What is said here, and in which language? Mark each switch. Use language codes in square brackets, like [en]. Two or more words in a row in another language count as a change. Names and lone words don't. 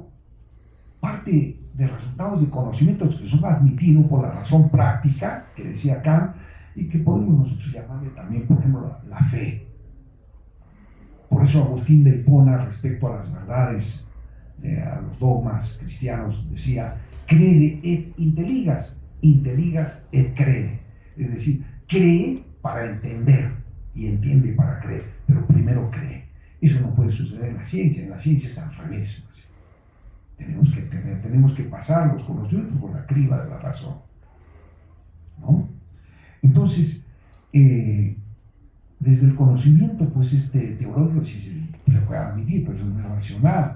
[es] Parte de resultados de conocimientos que son admitidos por la razón práctica, que decía Kant, y que podemos nosotros llamarle también, por ejemplo, la fe. Por eso Agustín de Hipona, respecto a las verdades, a los dogmas cristianos, decía, [la] crede et intelligas, intelligas et crede. [es] Es decir, cree para entender y entiende para creer, pero primero cree. Eso no puede suceder en la ciencia es al revés. Tenemos que pasar los conocimientos por la criba de la razón, ¿no? Entonces, desde el conocimiento, pues teológico sí se puede admitir, pero eso no es racional.